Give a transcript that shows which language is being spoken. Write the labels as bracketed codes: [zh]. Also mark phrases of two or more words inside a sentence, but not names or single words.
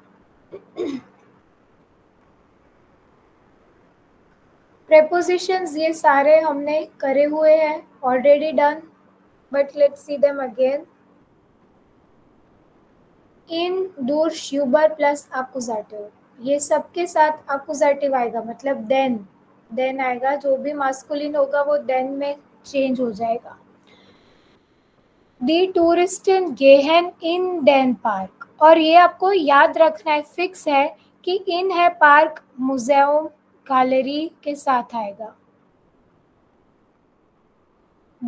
[hi] Prepositions ये सारे हमने करे हुए हैं, [en] already done, but let's see them again. [de] In, durch, über [en] plus accusative, [hi] ये सबके साथ accusative आएगा, मतलब then आएगा। जो भी masculine होगा वो then में change हो जाएगा। [de] Die Touristen gehen in den Park, [hi] और ये आपको याद रखना है, फिक्स है कि इन है पार्क, म्यूजियम, गैलरी के साथ आएगा।